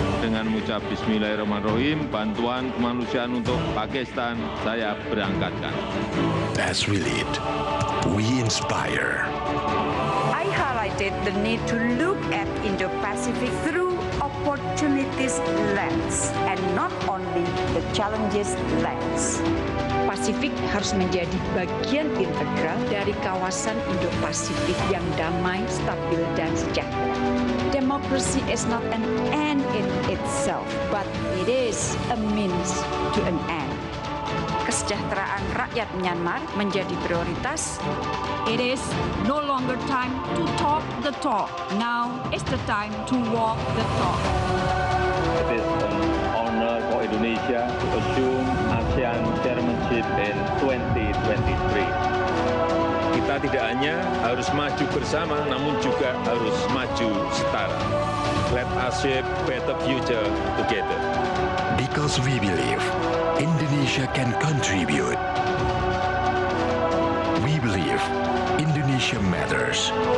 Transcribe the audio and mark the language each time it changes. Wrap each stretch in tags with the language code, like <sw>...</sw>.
<id>Dengan mengucap Bismillahirrahmanirrahim, bantuan kemanusiaan untuk Pakistan saya berangkatkan.</id> <en>As we lead, we inspire. I highlighted the need to look at Indo-Pacific through opportunities lens and not only the challenges lens.</en> <id>Pasifik harus menjadi bagian integral dari kawasan Indo-Pasifik yang damai, stabil, dan sejahtera.</id> <en>Democracy is not an end in itself, but it is a means to an end.</en> <id>Kesejahteraan rakyat Myanmar menjadi prioritas.</id> <en>It is no longer time to talk the talk. Now is the time to walk the talk. It is an honor for Indonesia to assume ASEAN chairmanship in 2023.</en> <id>Kita tidak hanya harus maju bersama, namun juga harus maju setara.</id> <en>Let us shape better future together. Because we believe Indonesia can contribute. We believe Indonesia matters.</en>